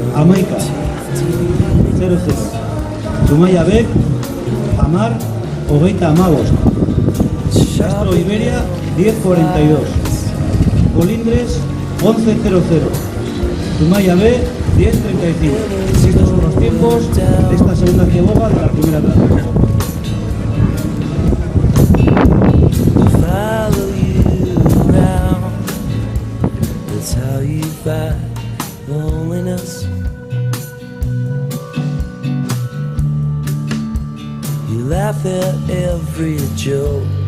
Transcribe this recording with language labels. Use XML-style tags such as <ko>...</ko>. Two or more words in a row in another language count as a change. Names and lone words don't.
<es>11.00, Zumaya B 10.35, Castro Iberia 10.42, Colindres 11.00, Zumaya B 10.35. Estos son los tiempos de esta segunda ciaboga de la primera tanda.</es> <en>Loneliness, you laugh at every joke.</en>